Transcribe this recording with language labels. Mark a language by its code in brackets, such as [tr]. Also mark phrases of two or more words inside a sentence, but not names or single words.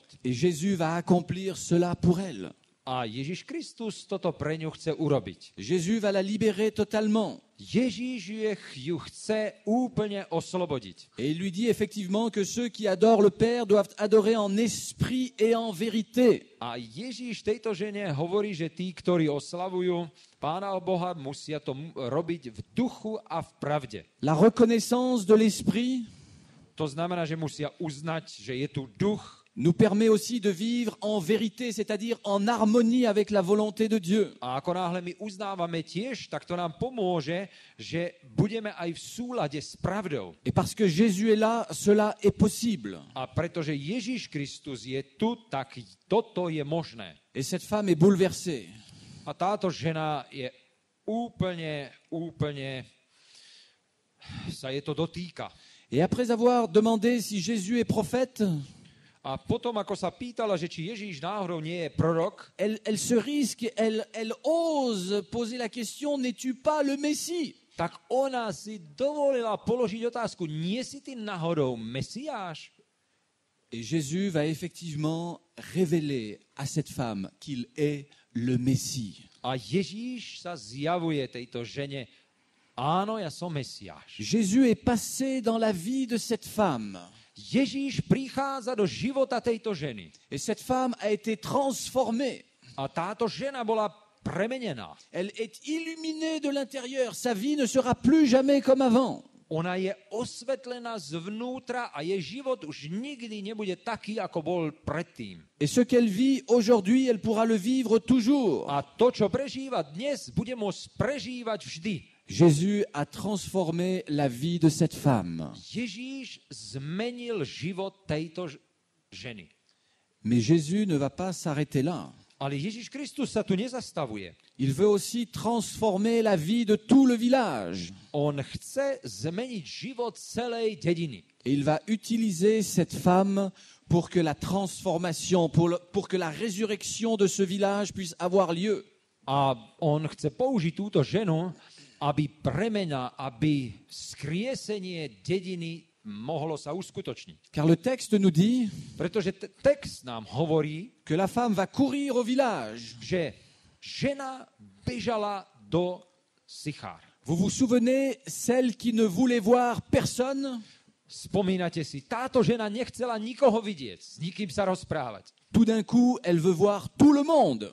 [fr] Et Jésus va accomplir cela pour elle. [sk] A Ježiš Kristus toto pre ňu chce urobiť. [fr] Jésus va la libérer totalement. [sk] Ježíš ju chce úplne oslobodiť. [fr] Et il lui dit effectivement que ceux qui adorent le Père doivent adorer en esprit et en vérité. [sk] A Ježíš tejto žene hovorí, že tí, ktorí oslavujú Pána Boha, musia to robiť v duchu a v pravde. [fr] La reconnaissance de l'esprit [sk] To znamená, že musia uznať, že je tu duch, [fr] nous permet aussi de vivre en vérité, c'est-à-dire en harmonie avec la volonté de Dieu. [sk] a ako náhle my uznávame tiež, tak to nám pomôže, že budeme aj v súlade s pravdou. [fr] Et parce que Jésus est là, cela est possible. [sk] A pretože Ježíš Kristus je tu, tak toto je možné. [fr] Et cette femme est bouleversée. [sk] A táto žena je úplne sa je to dotýka. [fr] Et après avoir demandé si Jésus est prophète, [sk] A potom, ako sa pýtala, že či Ježíš náhodou nie je prorok, [fr] elle se risque, elle ose poser la question, n'es-tu pas le Messie? [sk] tak ona si dovolila položiť otázku, nie si ty náhodou Mesiáš? [fr] Et Jésus va effectivement révéler à cette femme qu'il est le Messie. [sk] A Ježíš sa zjavuje tejto žene, áno, ja som Mesiáš. [fr] Jésus est passé dans la vie de cette femme. [sk] Ježíš prichádza do života tejto ženy. [fr] Et cette femme a été transformée. [sk] A táto žena bola premenená. [fr] Elle est illuminée de l'intérieur. Sa vie ne sera plus jamais comme avant. [sk] Ona je osvetlená zvnútra a jej život už nikdy nebude taký, ako bol predtým. [fr] Et ce qu'elle vit aujourd'hui, elle pourra le vivre toujours. [sk] A to, čo prežíva dnes, bude môcť prežívať vždy. [fr] Jésus a transformé la vie de cette femme. [sk] Ježíš zmenil život tejto ženy. [fr] Mais Jésus ne va pas s'arrêter là. [sk] Ale Ježíš Kristus sa tu nezastavuje. [fr] Il veut aussi transformer la vie de tout le village. [sk] On chce zmeniť život celej dediny. [fr] Et il va utiliser cette femme pour que la transformation, pour que la résurrection de ce village puisse avoir lieu. [sk] A on chce použiť túto ženu, aby premena, aby skriesenie dediny mohlo sa uskutočniť. [fr] Car le texte nous dit [sk] Pretože text nám hovorí, [fr] que la femme va courir au village. [sk] že žena bežala do Sichár. [fr] Vous vous souvenez, celle qui ne voulait voir personne, [sk] Spomínate si, táto žena nechcela nikoho vidieť, s nikým sa rozprávať. [fr] tout d'un coup, elle veut voir tout le monde.